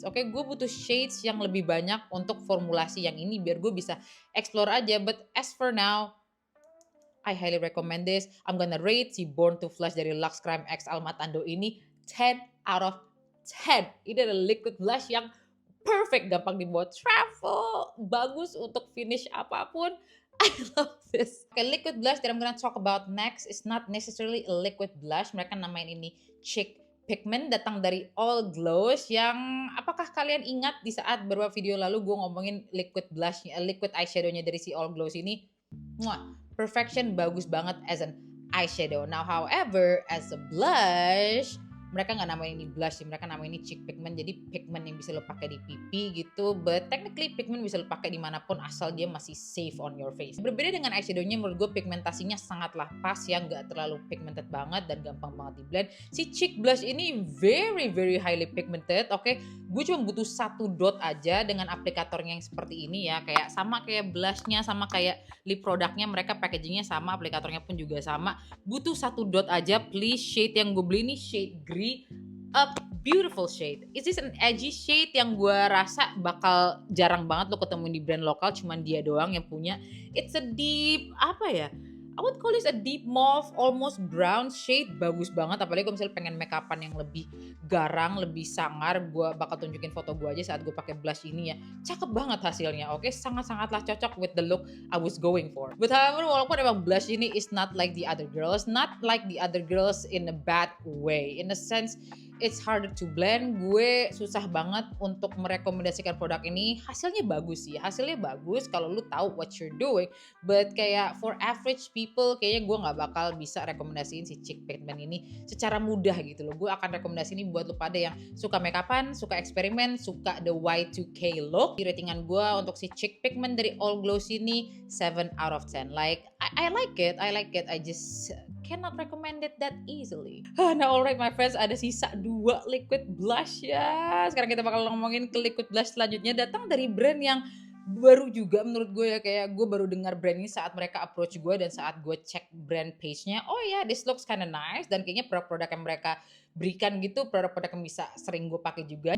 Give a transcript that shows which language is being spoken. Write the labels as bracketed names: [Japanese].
[Indonesian] Oke, gue butuh shades yang lebih banyak untuk formulasi yang ini biar gue bisa explore aja. [English] But as for now, I highly recommend this. I'm gonna rate si Born to Flush dari Lux Creme X Alma Tando ini 10 out of 10. [Indonesian] Ini adalah liquid blush yang perfect, gampang dibuat travel, bagus untuk finish apapun. [English] I love this. Okay, liquid blush that I'm gonna talk about next is not necessarily a liquid blush. [Indonesian] Mereka namain ini Chic Pigment, datang dari All Glows. Yang apakah kalian ingat di saat beberapa video lalu gue ngomongin liquid blushnya, liquid eyeshadownya dari si All Glows ini? [English] Perfection, bagus banget as an eyeshadow. Now however, as a blush, [Indonesian] mereka nggak namain ini blush sih, mereka namain ini Chic Pigment. Jadi pigment yang bisa lo pakai di pipi gitu, [English] but technically pigment [Indonesian] bisa lo pakai dimanapun asal dia masih [English] safe on your face. [Indonesian] Berbeda dengan eyeshadownya, menurut gue pigmentasinya sangatlah pas ya, nggak terlalu pigmented banget dan gampang banget di blend. Si Chic Blush ini [English] very highly pigmented, [Indonesian] oke. Gue cuma butuh satu dot aja dengan aplikatornya yang seperti ini ya, kayak sama kayak blushnya, sama kayak lip produknya, mereka packagingnya sama, aplikatornya pun juga sama. Butuh satu dot aja, please. Shade yang gue beli ini shade green. [English] A beautiful shade. Is this an edgy shade [Indonesian] yang gue rasa bakal jarang banget lo ketemuin di brand lokal, cuman dia doang yang punya. [English] It's a deep, [Indonesian] apa ya, [English] I would call this a deep mauve, almost brown shade. [Indonesian] Bagus banget, apalagi kalau misalnya pengen make upan yang lebih garang, lebih sangar. Gue bakal tunjukin foto gue aja saat gue pakai blush ini ya. Cakep banget hasilnya, oke? Sangat-sangatlah cocok [English] with the look I was going for. But however, [Indonesian] walaupun emang blush ini [English] is not like the other girls, not like the other girls in a bad way. In a sense, it's harder to blend. [Indonesian] Gue susah banget untuk merekomendasikan produk ini. Hasilnya bagus sih, hasilnya bagus kalau lu tahu [English] what you're doing. [Indonesian] But kayak [English] for average people, [Indonesian] kayaknya gue nggak bakal bisa rekomendasiin si Chic Pigment ini secara mudah gitu loh. Gue akan rekomendasi ini buat lu pada yang suka make upan, suka eksperimen, suka the Y2K look. Di ratingan gue untuk si Chic Pigment dari All Glows ini 7 out of 10. [English] Like I like it, I just cannot recommend it that easily. [Indonesian] Nah [English] alright my friends, [Indonesian] ada sisa 2 liquid blush ya. Sekarang kita bakal ngomongin ke liquid blush selanjutnya, datang dari brand yang baru juga menurut gue ya. Kayak gue baru dengar brand ini saat mereka approach gue dan saat gue cek brand page-nya. Oh ya, [English] this looks kinda nice, [Indonesian] dan kayaknya produk-produk yang mereka berikan gitu, produk-produk yang bisa sering gue pakai juga.